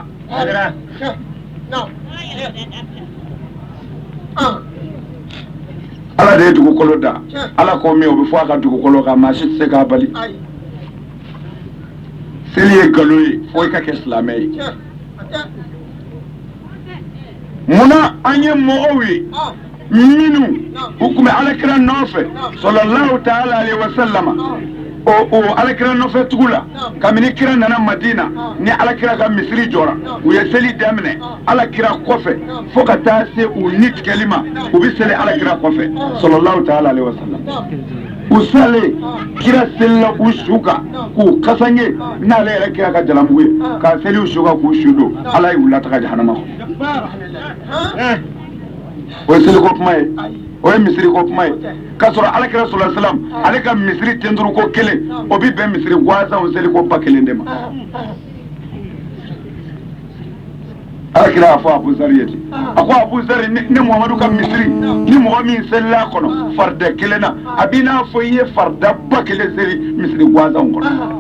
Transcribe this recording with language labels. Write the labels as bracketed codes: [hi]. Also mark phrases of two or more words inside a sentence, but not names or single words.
[bm] ala de ye dugukolo da ala ko min o bɛ fɔ a ka dugukolo kan maa si tɛ se k'a bali seli ye nkalon ye fo i ka kɛ silamɛ ye munna an ye mɔgɔw ye minnu u tun bɛ alakira nɔfɛ [ar] صلى الله تعالى عليه وسلم [bm] o alakira nɔfɛ tugu la kabini kira nana Madina ni alakira ka misiri jɔra u ye seli daminɛ alakira kɔfɛ fo ka taa se u ni tigɛli ma u bɛ seli alakira kɔfɛ [ar] صلى الله تعالى عليه وسلم [bm] u sale kira selila u su kan k'u kasange n'ale yɛrɛ kira ka jalamugu ye ka seli u su kan k'u su don ala ye u lataga jahanama kɔnɔ o ye seliko kuma ye o ye misiri ko kuma ye k'a sɔrɔ alakira [ar] صلى الله عليه وسلم [bm] ale ka misiri tenduru ko kelen o bi bɛn misiri gansanw seliko ba kelen de ma alakira y'a fɔ Abu Zari ye ten a ko Abu Zari ne Muhamadu ka misiri ni mɔgɔ min selila kɔnɔ farida kelen na a b'i n'a fɔ i ye farida ba kelen seli misiri gansanw kɔnɔ